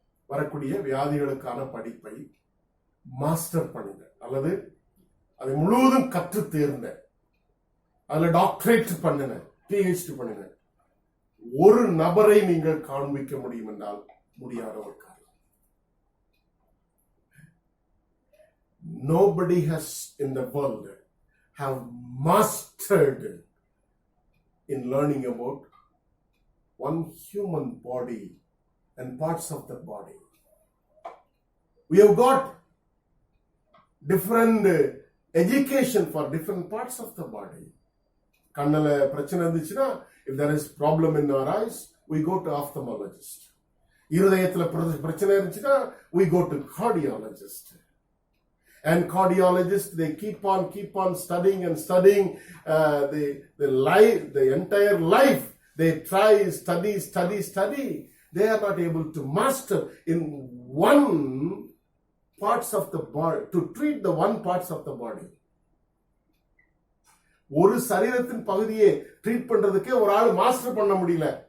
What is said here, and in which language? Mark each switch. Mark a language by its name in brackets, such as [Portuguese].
[Tamil] வரக்கூடிய வியாதிகளுக்கான படிப்பை மாஸ்டர் பண்ணுங்க, அல்லது அதை முழுவதும் கற்று தேர்ந்த, அதுல டாக்டரேட் பண்ணுங்க, PhD பண்ணுங்க, ஒரு நபரை நீங்கள் காண்பிக்க முடியும் என்றால் முடியாத ஒரு காரியம். [English] Nobody has in the world have mastered in learning about one human body and parts of the body. We have got different education for different parts of the body. [Tamil] கண்ணல பிரச்சனை இருந்துச்சுன்னா, [English] if there is problem in our eyes, we go to ophthalmologist. [Tamil] இருதயத்துல பிரச்சனை இருந்துச்சுன்னா, [English] we go to cardiologist. And cardiologists, they keep on studying and studying the entire life. They try, study. They are not able to master in one parts of the body, to treat the one parts of the body. [Tamil] ஒரு சரீரத்தின் பகுதியை treat பண்றதுக்கே ஒரு ஆள் master பண்ண முடியல.